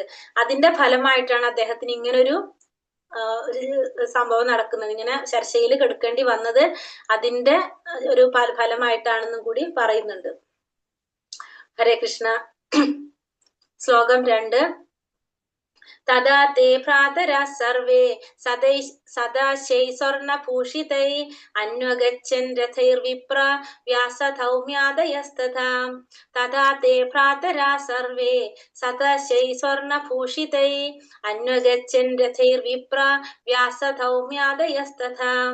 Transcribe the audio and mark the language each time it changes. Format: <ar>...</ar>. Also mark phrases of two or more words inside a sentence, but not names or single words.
<ml>അതിന്റെ ഫലമായിട്ടാണ് അദ്ദേഹത്തിന് ഇങ്ങനൊരു സംഭവം നടക്കുന്നത്, ഇങ്ങനെ ശരശയിൽ കിടക്കേണ്ടി വന്നത് അതിന്റെ ഒരു ഫലമായിട്ടാണെന്നും കൂടി പറയുന്നുണ്ട്. ഹരേ കൃഷ്ണ. ശ്ലോകം 2.</ml> <sa>तदा ते भ्रातरः सर्वे सदाशै स्वर्णभूषितै अन्वगच्छन् रथैर्विप्र व्यासधौम्यादयस्तथा तदा ते भ्रातरः सर्वे सदाशै स्वर्णभूषितै अन्वगच्छन् रथैर्विप्र व्यासधौम्यादयस्तथा</sa>